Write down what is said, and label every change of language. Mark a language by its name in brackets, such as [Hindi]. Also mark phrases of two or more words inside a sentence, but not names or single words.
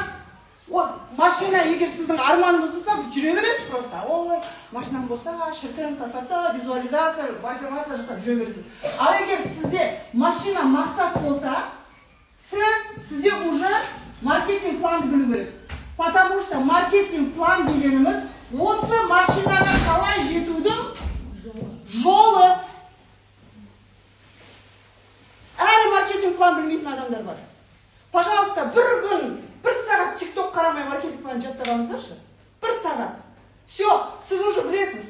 [Kazakh] Машина егер сіздің арманыңыз болса, жүре бересіз просто. Ой, машинам болса, шіркін, визуализация, мотивация жасап жүре бересіз. Ал егер сізде машина мақсат болса, сізде уже маркетинг планды білу керек. Потому что маркетинг план дегеніміз осы машинаға қалай жетудің жолы. Әрі маркетинг план білмейтін адамдар бар. Пожалуйста, бір күн, бір сағат тикток қарамай маркетинг план жаттағаныңыздаршы. Бір сағат. Все, сіз уже білесіз.